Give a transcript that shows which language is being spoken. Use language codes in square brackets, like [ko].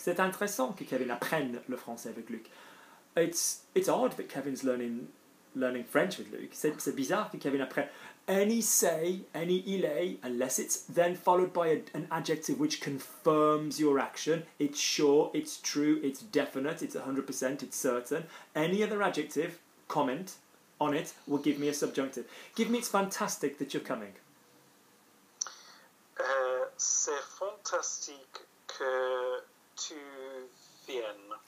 [fr] C'est intéressant que Kevin apprenne le français avec Luke. [en] It's odd that Kevin's learning French with Luke. [fr] C'est bizarre que Kevin apprenne. [en] Any say, any il est, unless it's then followed by an adjective which confirms your action. It's sure, it's true, it's definite, it's 100%, it's certain. Any other adjective, comment on it, will give me a subjunctive. Give me it's fantastic that you're coming. [fr] C'est fantastique que tu viennes.